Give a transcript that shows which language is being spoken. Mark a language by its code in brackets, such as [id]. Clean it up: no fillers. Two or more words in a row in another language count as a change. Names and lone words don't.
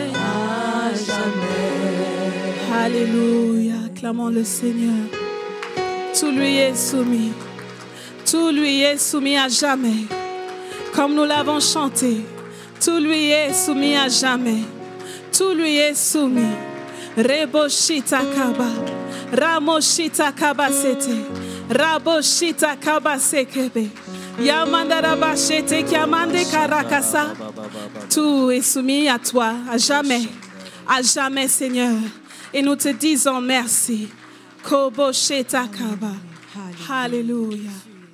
[fr] À jamais. Alléluia. Clamons le Seigneur. Tout lui est soumis. Tout lui est soumis à jamais. Comme nous l'avons chanté. Tout lui est soumis à jamais. Tout lui est soumis. Reboshita kaba. Ramoshita kaba sete. Raboshita kaba sekebe. Yamandara bashete kiamande karakasa. Tout est soumis à toi, à jamais. À jamais, Seigneur. Et nous te disons merci. Kobosheta kaba. Alléluia.